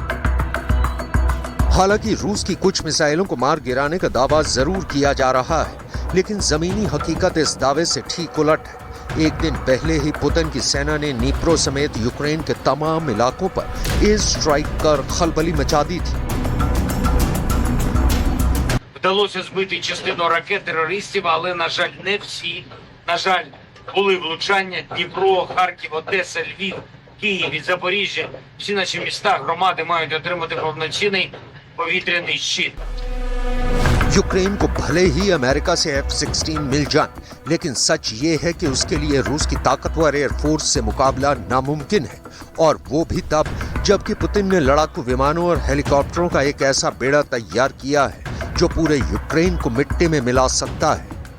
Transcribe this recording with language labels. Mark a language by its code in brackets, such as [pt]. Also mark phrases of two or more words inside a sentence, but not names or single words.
[hi] हालांकि रूस की कुछ मिसाइलों को मार गिराने का दावा जरूर किया जा रहा है, लेकिन जमीनी हकीकत इस दावे से ठीक उलट है। एक दिन पहले ही पुतिन की सेना ने नीप्रो समेत यूक्रेन के तमाम इलाकों पर [en] air strike [hi] कर खलबली मचा दी थी। [uk] Вдалося збити частину ракет терористів, але, на жаль, не всі. На жаль, були влучання. Дніпро, Харків, Одеса, Львів, Київ і Запоріжжя. Всі наші міста, громади мають отримати повноцінний повітряний щит. [hi] यूक्रेन को भले ही अमेरिका से F-16 मिल जाए, लेकिन सच ये है कि उसके लिए रूस की ताकतवर एयरफोर्स से मुकाबला नामुमकिन है, और वो भी तब जबकि पुतिन ने लड़ाकू विमानों और हेलीकॉप्टरों का एक ऐसा बेड़ा तैयार किया है जो पूरे यूक्रेन को मिट्टी में मिला सकता है।